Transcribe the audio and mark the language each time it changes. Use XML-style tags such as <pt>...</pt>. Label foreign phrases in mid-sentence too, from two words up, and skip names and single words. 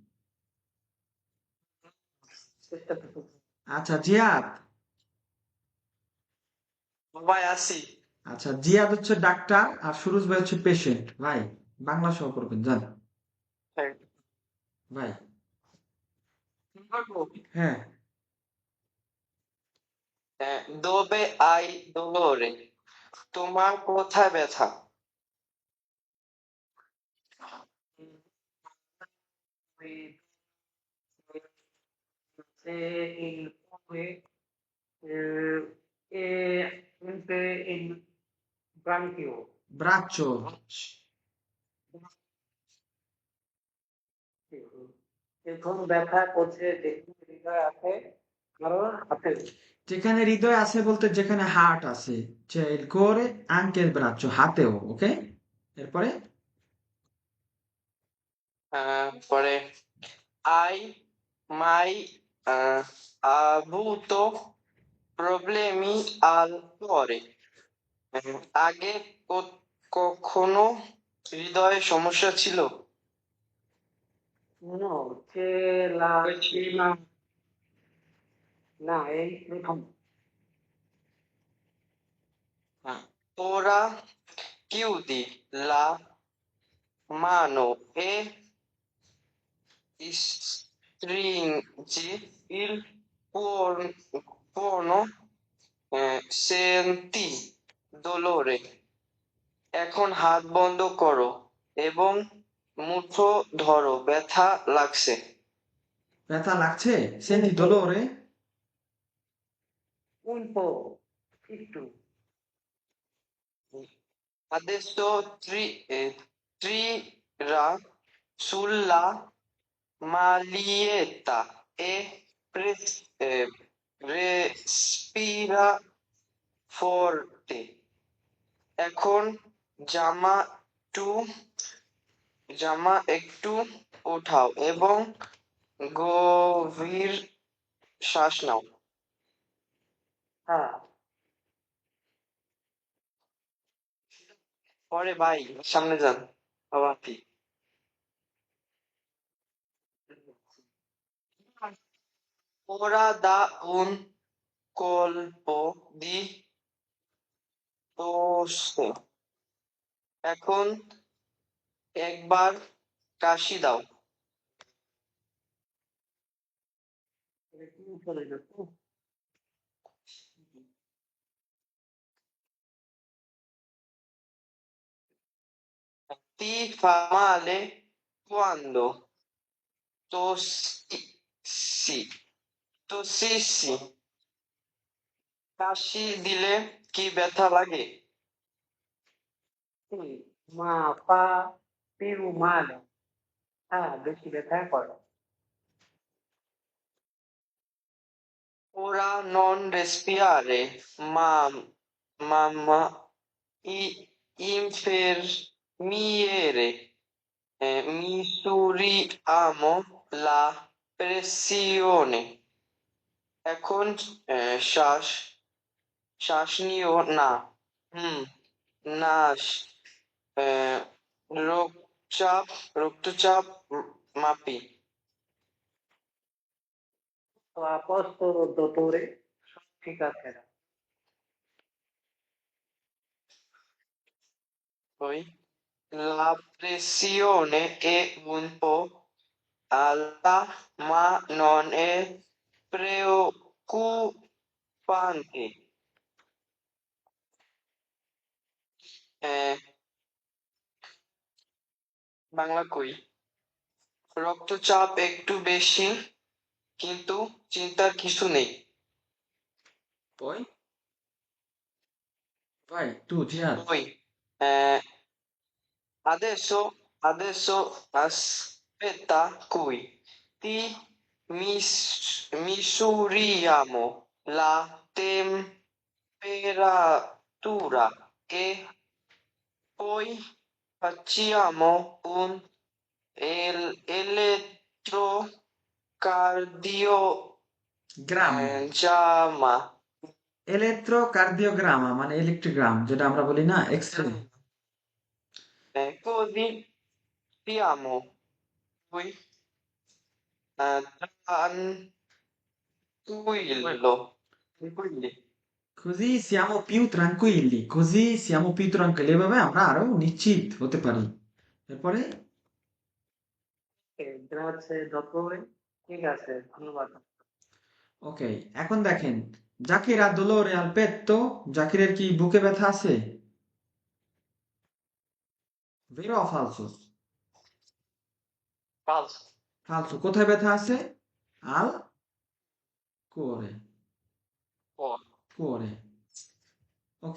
<bn>আচ্ছা, জিহাদ। ভাই আসি আচ্ছা, জিহাদ হচ্ছে ডাক্তার আর সুরজ ভাই হচ্ছে পেশেন্ট। ভাই, বাংলা সহ পড়বেন, জান ভাই। হ্যাঁ,</bn> <it>dove hai dolore?</it> <bn>তোমার কোথায় ব্যথা?</bn> <it>il come e il branchio</it> <bn>ব্রাচ্চো। এখন ব্যথা করছে যেখানে হৃদয় আছে কারণ হাতে যেখানে হৃদয় আছে বলতে যেখানে হার্ট আছে,</bn> <it>cioè il cuore anche il braccio,</it> <bn>হাতেও, ওকে? এরপরে</bn> <it>পরে hai mai avuto problemi al cuore?</it> <bn>আগে কখনো হৃদয়ে সমস্যা ছিল?</bn> <it>no c'è la prima</it> <bn>না এই প্রথম</bn> <it>Ora chiudi la mano e stringi il puono, senti dolore.</it> <bn>এখন হাত বন্ধ করো এবং মুঠো ধরো, ব্যথা লাগছে। ব্যথা লাগছে?</bn> <it>Senti dolore? un po' একটু Adesso tira sulla maglietta e respira forte.</it> <bn>এখন জামা একটু উঠাও এবং গভীর শ্বাস নাও। হ্যাঁ, পরে ভাই সামনে যান।</bn> <it>আবার Ora da un colpo di tosse.</it> <bn>এখন একবার কাশি দাও।</bn> <it>Ti fa male quando tossi, tossissi?</it> <bn>কাশি দিলে কি ব্যথা লাগে?</bn> <it>Ma fa più male.</it> <bn>বেশি ব্যথা করে।</bn> <it>Ora non respirare, mamma, infermiere, misuriamo la pressione.</it> <bn>এখন শ্বাস শ্বাস নিও না। হুম, নাশ রক্তচাপ মাপি।</bn> <it>তো a posto, dottore?</it> <bn>ঠিক আছে।</bn> <it>Poi la pressione è un po' alta, ma non è preoccupante.</it> <bn>Eh, বাংলা কই? রক্তচাপ একটু বেশি, কিন্তু চিন্তার কিছু নেই।</bn> <it>Poi? Vai, tu, Jihad. Poi adesso aspetta qui. Ti misuriamo la temperatura e poi facciamo un elettrocardiogramma.</it> <bn>ইলেকট্রোকার্ডিওগ্রাম মানে ইলেকট্রিগ্রাম যেটা আমরা বলি না এক্স-রে।</bn> <it>Così siamo qui tranquilli. Così siamo più tranquilli, così siamo più tranquilli,</it> <bn>এভাবে আমরা আরো নিশ্চিত হতে পারি। এরপরে</bn> <it>grazie, dottore.</it> <bn>ঠিক আছে, ধন্যবাদ। ওকে, এখন দেখেন জাকির আর</bn> <it>dolore al petto,</it> <bn>জাকিরের কি বুকে ব্যথা আছে?</bn> <it>Vero o falso? Falso.</it> <bn>Falso. কোথায় ব্যথা আছে?</bn> <it>Al cuore. Oh, Cuore. Ok.</it>